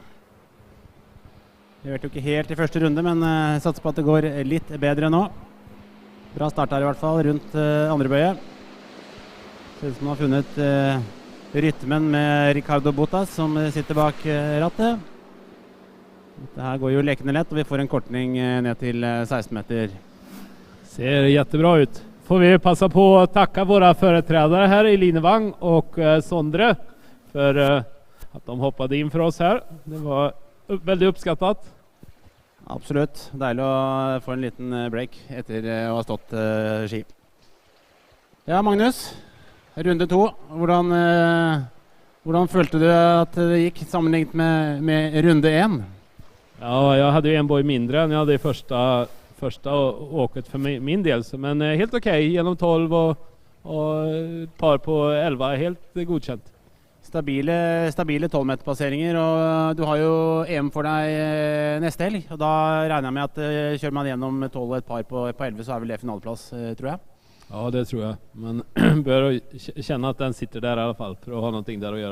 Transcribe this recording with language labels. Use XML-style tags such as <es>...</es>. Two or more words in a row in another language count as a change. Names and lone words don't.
<no>Vi vet jo ikke helt i første runde, men satser på at det går litt bedre nå. Bra start her i hvert fall, rundt andre bøye. Ser ut som man har funnet rytmen med Ricardo Botas, som sitter bak rattet. Dette her går jo lekende lett, og vi får en kortning ned til 16 meter.</no> <sv>Ser jättebra ut. Får vi passa på att tacka våra företrädare här i Linevang och Sondre för att de hoppade in för oss här. Det var väldigt uppskattat.</sv> <no>Absolutt. Deilig å få en liten break etter å ha stått ski. Ja, Magnus. Runde 2. Hvordan følte du at det gikk sammenlignet med runde 1? Ja,</no> <sv>jag hade ju en boj mindre än jag hade i första åket för min del. Men helt okej, genom 12 och ett par på 11, helt godkänt.</sv> <no>Stabile 12-meterpasseringer, og du har jo EM for deg neste helg. Og da regner jeg med at kjører man gjennom 12 og et par på 11, så er vel det finaleplass, tror jeg. Ja, det tror jeg. Men bør kjenne at den sitter der i alle fall, for å ha noe der å gjøre.</no>